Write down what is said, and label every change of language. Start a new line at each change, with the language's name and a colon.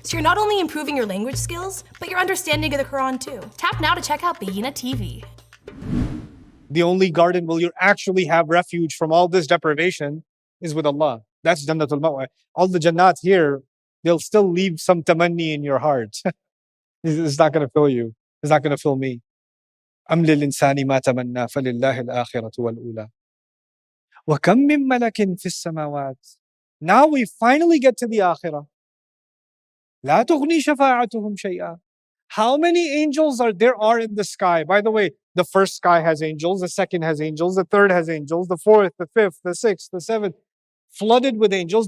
English: So you're not only improving your language skills, but your understanding of the Quran too. Tap now to check out Beguina TV. The only garden where you actually have refuge from all this deprivation is with Allah. That's Jannatul Ma'wa. All the Jannat here, they'll still leave some tamanni in your heart. It's not going to fill you. It's not going to fill me.
Arabic: أم للإنسان ما تمنى فلله الآخرة والأولى وكم من ملك في السماوات.
English: Now we finally get to the Akhirah.
Arabic: لا تغني شفاعتهم شيئا.
English: How many angels there are in the sky? By the way, the first sky has angels, the second has angels, the third has angels, the fourth, the fifth, the sixth, the seventh, flooded with angels.